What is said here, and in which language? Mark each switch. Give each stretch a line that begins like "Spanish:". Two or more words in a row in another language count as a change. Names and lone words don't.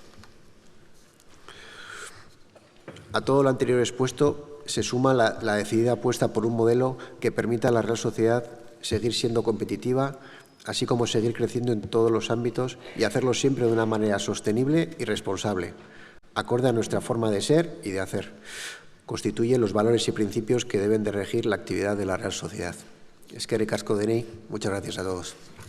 Spanish: A todo lo anterior expuesto se suma la decidida apuesta por un modelo que permita a la Real Sociedad seguir siendo competitiva, así como seguir creciendo en todos los ámbitos y hacerlo siempre de una manera sostenible y responsable, acorde a nuestra forma de ser y de hacer. Constituye los valores y principios que deben de regir la actividad de la Real Sociedad.
Basque: Eskerrik asko denei,
Spanish: muchas gracias a todos.